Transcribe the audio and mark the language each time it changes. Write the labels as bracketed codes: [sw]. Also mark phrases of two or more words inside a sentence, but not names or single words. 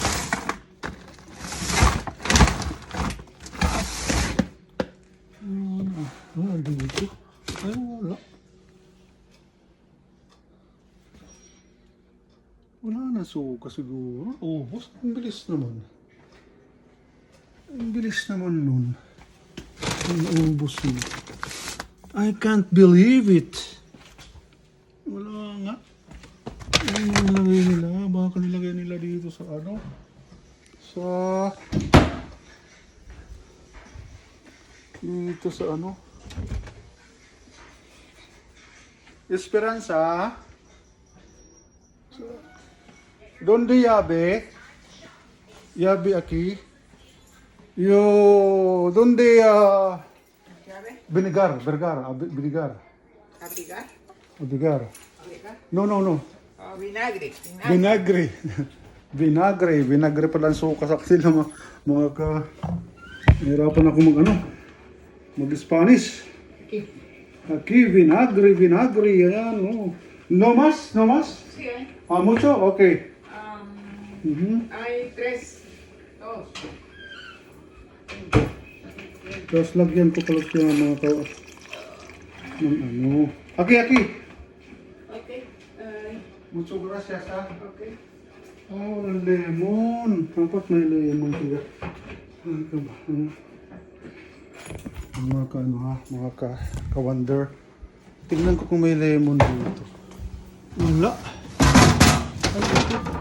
[tl] Dito. Ay, wala. Wala na suka siguro. Ubos. Ang bilis naman. Ang bilis naman nun. Ang ubos nun. [en] I can't believe it. [tl] Wala nga. Ano yung nilagay nila? Baka nilagay nila dito sa ano? Dito sa ano? Esperanza. [es] Donde llave? Llave aquí. Donde ¿Llave? Vinegar. ¿Abrigar? ¿Abrigar? No. Oh, vinagre. Vinagre. [tl] Vinagre pala ang suka sa kanila mga ka... Nahirapan ako mag-Spanish. [es] Aquí, vinagre. Ayan, oh. No más? Sí, ¿eh? Mucho? Okay. Hay 3. 2. [tl] Tapos lagyan ko pala siya mga ka... ng ano. [es] Aquí. [tl] Okay. [es] Mucho gracias, ha. [tl] Okay. Oh, lemon. Dapat may lemon siya. Mga ka-wonder. Tingnan ko kung may lemon dito. Wala. Ay, ito.